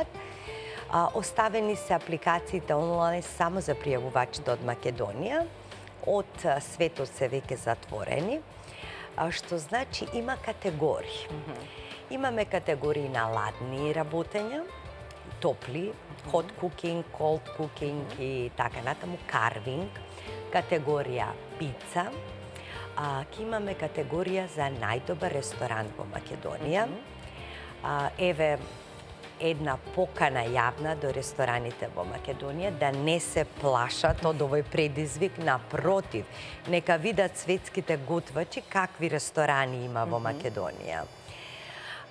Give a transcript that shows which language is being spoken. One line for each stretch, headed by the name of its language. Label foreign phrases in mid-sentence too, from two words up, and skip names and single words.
Macedonian: Оставени се апликациите онлайн само за пријавувачите од Македонија. Од светот се веќе затворени, што значи има категории. Имаме категории на ладни работења, топли,
English: hot cooking, cold cooking
Macedonian: и така натаму, carving, категорија пица, ќе имаме категорија за најдобар ресторант во Македонија. Еве една покана јавна до рестораните во Македонија да не се плашат од овој предизвик, напротив, нека видат светските готвачи какви ресторани има во Македонија.